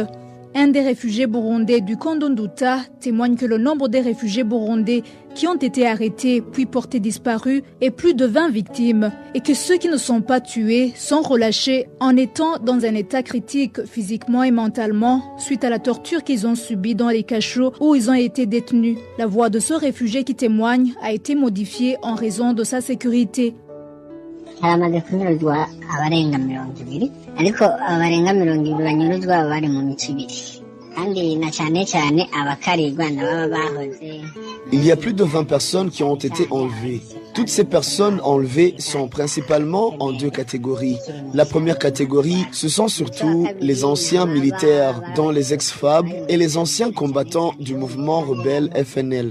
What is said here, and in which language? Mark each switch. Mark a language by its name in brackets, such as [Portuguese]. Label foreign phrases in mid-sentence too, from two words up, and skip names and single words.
[French] Un des réfugiés burundais du camp d'Nduta témoigne que le nombre des réfugiés burundais qui ont été arrêtés puis portés disparus est plus de 20 victimes et que ceux qui ne sont pas tués sont relâchés en étant dans un état critique physiquement et mentalement suite à la torture qu'ils ont subie dans les cachots où ils ont été détenus. La voix de ce réfugié qui témoigne a été modifiée en raison de sa sécurité. [Rundi] haramaze kunyuruzwa abarenga 200 ariko abarenga 200 banyuruzwa bari mu mico ibiri kandi na cyane cyane abakarirwa nababa bahoze. [French] Il y a plus de 20 personnes qui ont été enlevées. Toutes ces personnes enlevées sont principalement en 2 catégories. La première catégorie, ce sont surtout les anciens militaires, dont les ex-FAB et les anciens combattants du mouvement rebelle FNL.